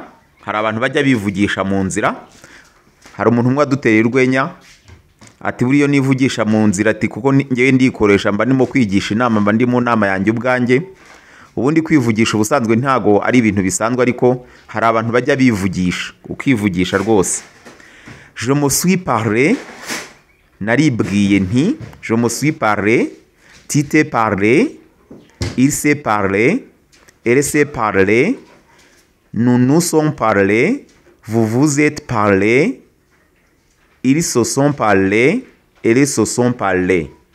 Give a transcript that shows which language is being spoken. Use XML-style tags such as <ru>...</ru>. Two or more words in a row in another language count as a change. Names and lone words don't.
<rw>Hari abantu bajya bivugisha mu nzira. Hari umuntu umwe aduteye urwenya ati buriyo nivugisha mu nzira ati kuko ngewe ndikoresha mba ndimo kwigisha inama, mba ndi mu nama yanjye ubwanjye. Ubundi kwivugisha ubusanzwe ntago ari ibintu bisanzwe, ariko hari abantu bajya bivugisha, ukivugisha rwose.</rw> <fr>Je me suis parlé,</fr> <rw>naribwiye nti,</rw> <fr>je me suis parlé, tu t'es parlé, il s'est parlé, elle s'est parlé, nous nous sommes parlé, vous vous êtes parlé, ils se sont parlé, elles se sont parlées.</fr>